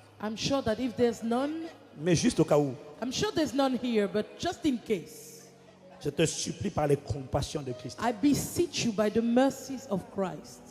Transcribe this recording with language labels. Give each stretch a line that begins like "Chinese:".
English: I'm sure that if there's none,
French: Mais juste au cas où,
English: I'm sure there's none here, but just in case,
French: je te supplie par les compassions de Christ,
English: I beseech you by the mercies of Christ,